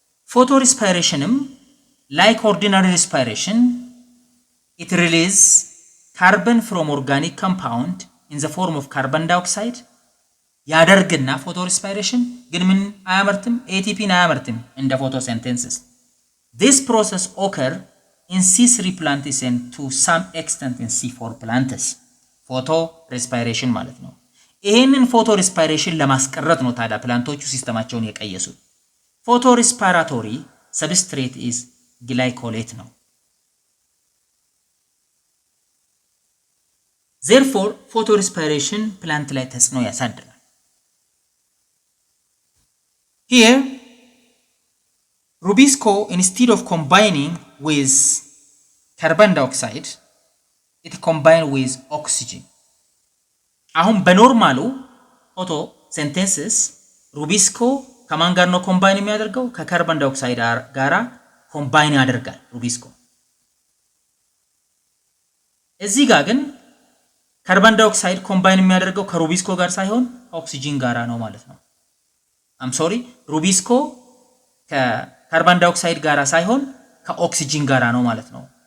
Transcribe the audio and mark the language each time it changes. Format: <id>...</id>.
<en>ፎቶሬስፓይሬሽንም like ordinary respiration it releases carbon from organic compound in the form of carbon dioxide</en> <am>ያደርግና ፎቶሬስፓይሬሽን ግን ምን አያመርትም? ኤቲፒን አያመርትም እንደ ፎቶሲንቴሲስ።</am> <en>This process occurs in C3 plants and to some extent in C4 plants.</en> <am>ፎቶሬስፓይሬሽን ማለት ነው። ይሄንን ፎቶሬስፓይሬሽን ለማስቀረት ነው ታዲያ ፕላንቶቹ ሲስተማቸውን የቀየሱት። ፎቶሬስፓራቶሪ ሰብስትሬት ኢዝ ግላይኮሌት ነው።</am> <en>Therefore, photorespiration plant</en> <am>ላይ ተጽዕኖ ያሳድራል።</am> <en>Here, Rubisco, instead of combining with carbon dioxide, it combined with oxygen.</en> <am>አሁን በኖርማሉ ፎቶሲንቴሲስ ሩቢስኮ ከማን ጋር ነው ኮምባይን የሚያደርገው? ከካርበን ዳይኦክሳይድ ጋራ ኮምባይን ያደርጋል ሩቢስኮ። እዚህ ጋር ግን ካርበን ዳይኦክሳይድ ኮምባይን የሚያደርገው ከሩቢስኮ ጋር ሳይሆን ኦክሲጅን ጋራ ነው ማለት ነው። ሩቢስኮ ከካርበን ዳይኦክሳይድ ጋራ ሳይሆን ከኦክሲጅን ጋራ ነው ማለት ነው</am>